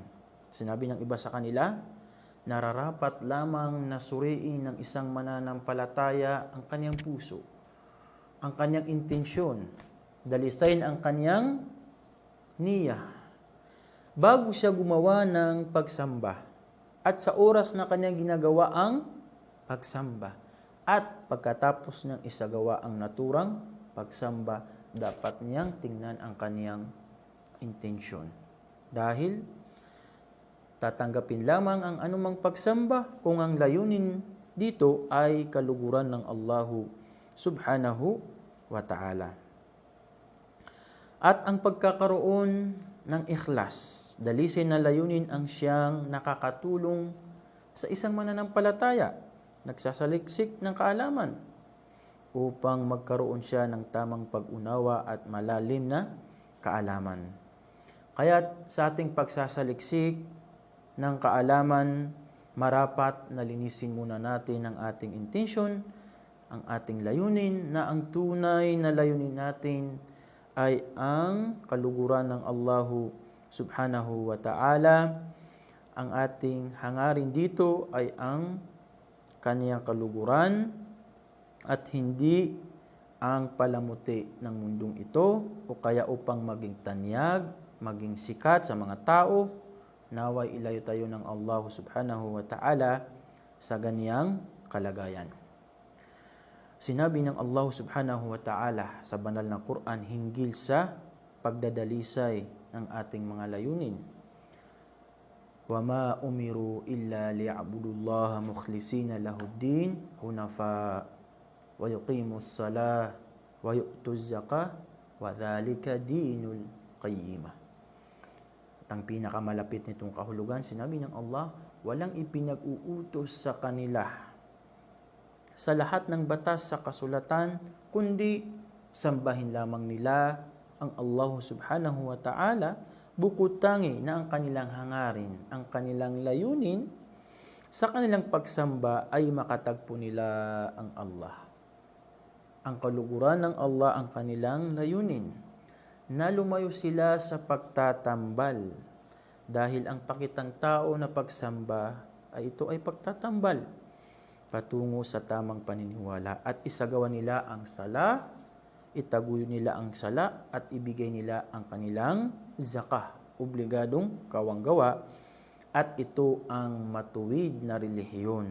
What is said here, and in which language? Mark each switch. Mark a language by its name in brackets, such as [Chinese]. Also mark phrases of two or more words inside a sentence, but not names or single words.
[Filipino] Sinabi ng iba sa kanila, nararapat lamang na suriin ng isang mananampalataya ang kaniyang puso, ang kaniyang intensyon, dalisayin ang kaniyang niya, bago siya gumawa ng pagsamba, at sa oras na kaniyang ginagawa ang pagsamba, at pagkatapos niyang isagawa ang naturang pagsamba, dapat niyang tingnan ang kaniyang intensyon. Dahil tatanggapin lamang ang anumang pagsamba kung ang layunin dito ay kaluguran ng [Arabic] الله سبحانه وتعالى. [Filipino] At ang pagkakaroon ng ikhlas, dalisay na layunin ang siyang nakakatulong sa isang mananampalataya, nagsasaliksik ng kaalaman, upang magkaroon siya ng tamang pag-unawa at malalim na kaalaman. Kaya sa ating pagsasaliksik ng kaalaman, marapat na linisin muna natin ang ating intention, ang ating layunin, na ang tunay na layunin natin ay ang kaluguran ng [Arabic] الله سبحانه وتعالى. [Filipino] Ang ating hangarin dito ay ang kaniyang kaluguran at hindi ang palamuti ng mundong ito o kaya upang maging tanyag, maging sikat sa mga tao. Naway ilayo tayo ng [Arabic] الله سبحانه وتعالى [Filipino] sa ganiyang kalagayan. Sinabi ng [Arabic] الله سبحانه وتعالى [Filipino] sa banal na Quran hinggil sa pagdadalisay ng ating mga layunin. [Arabic] وَمَا أُمِرُوا إِلَّا لِيَعْبُدُوا اللَّهَ مُخْلِصِينَ لَهُ الدِّينَ حُنَفَاءَ وَيُقِيمُوا الصَّلَاةَ وَيُؤْتُوا الزَّكَاةَ وَذَلِكَ دِينُ الْقَيِّمَةِ. [Filipino] At ang pinakamalapit nitong kahulugan, sinabi ng Allah, walang ipinag-uutos sa kanila sa lahat ng batas sa kasulatan, kundi sambahin lamang nila ang [Arabic] الله سبحانه وتعالى, [Filipino] bukod tangi na ang kanilang hangarin, ang kanilang layunin, sa kanilang pagsamba ay makatagpo nila ang Allah. Ang kaluguran ng Allah ang kanilang layunin, na lumayo sila sa pagtatambal, dahil ang pakitang tao na pagsamba ay ito ay pagtatambal patungo sa tamang paniniwala at isagawa nila ang sala, itaguyo nila ang sala at ibigay nila ang kanilang zakah, obligadong kawanggawa, at ito ang matuwid na relihiyon.